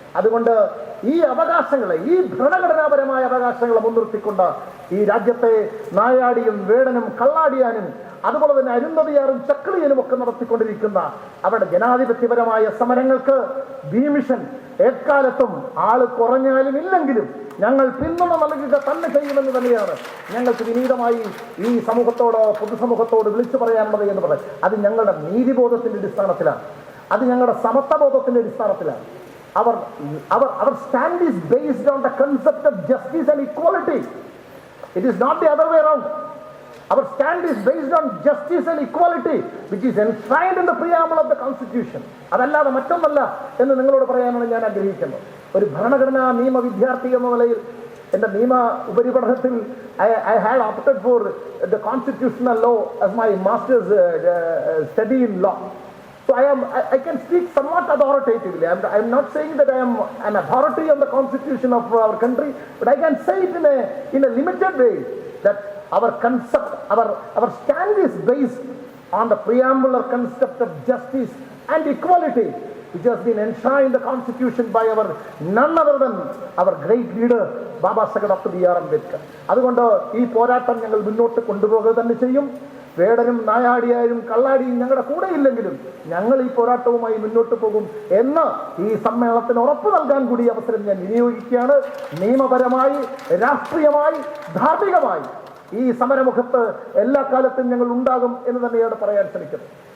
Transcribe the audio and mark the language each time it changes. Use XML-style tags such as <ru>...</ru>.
<ml>അതുകൊണ്ട് ഈ അവകാശങ്ങളെ, ഈ ഭരണഘടനാപരമായ അവകാശങ്ങളെ മുൻനിർത്തിക്കൊണ്ട് ഈ രാജ്യത്തെ നായാടിയും വേടനും കള്ളാടിയാനും അതുപോലെ തന്നെ അരുന്ധതിയാറും ചക്ലിയനും ഒക്കെ നടത്തിക്കൊണ്ടിരിക്കുന്ന അവരുടെ ജനാധിപത്യപരമായ സമരങ്ങൾക്ക് ഭീമിഷൻ എക്കാലത്തും ആള് കുറഞ്ഞാലും ഇല്ലെങ്കിലും ഞങ്ങൾ പിന്തുണ നൽകുക തന്നെ ചെയ്യുമെന്ന് തന്നെയാണ് ഞങ്ങൾക്ക് വിനീതമായി ഈ സമൂഹത്തോട്, പൊതുസമൂഹത്തോട് വിളിച്ചു പറയാനുള്ളത് എന്ന് പറയും. അത് ഞങ്ങളുടെ നീതിബോധത്തിന്റെ അടിസ്ഥാനത്തിലാണ്, അത് ഞങ്ങളുടെ സമത്വബോധത്തിന്റെ അടിസ്ഥാനത്തിലാണ്.</ml> <en>Our stand is based on the concept of justice and equality. It is not the other way around. Our stand is based on justice and equality, which is enshrined in the preamble of the Constitution.</en> <ml>അതല്ലാതെ മറ്റൊന്നല്ല എന്ന് നിങ്ങളോട് പറയാനാണ് ഞാൻ ആഗ്രഹിക്കുന്നത്. ഒരു ഭരണഘടനാ നിയമ വിദ്യാർത്ഥി എന്ന നിലയിൽ എൻ്റെ നിയമ ഉപരിപഠനത്തിൽ</ml> <en>I had opted for the constitutional law as my master's study in law. So I can speak somewhat authoritatively. I am not saying that I am an authority on the constitution of our country, but I can say it in a limited way that our concept, our stand is based on the preambular concept of justice and equality, which has been enshrined in the constitution by our none other than our great leader Baba Saheb Dr. B.R. Ambedkar.</en> <ml>അതുകൊണ്ട് ഈ പോരാട്ടം ഞങ്ങൾ മുന്നോട്ട് കൊണ്ടുപോകുക തന്നെ ചെയ്യും. വേടനും നായാടിയായും കള്ളാടിയും ഞങ്ങളുടെ കൂടെ ഇല്ലെങ്കിലും ഞങ്ങൾ ഈ പോരാട്ടവുമായി മുന്നോട്ട് പോകും എന്ന് ഈ സമ്മേളനത്തിന് ഉറപ്പ് നൽകാൻ കൂടി അവസരം ഞാൻ വിനിയോഗിക്കുകയാണ്. നിയമപരമായി, രാഷ്ട്രീയമായി, ധാർമ്മികമായി ഈ സമരമുഖത്ത് എല്ലാ കാലത്തും ഞങ്ങൾ ഉണ്ടാകും എന്ന് തന്നെയാണ് പറയാൻ ശ്രമിക്കുന്നത്.</ml>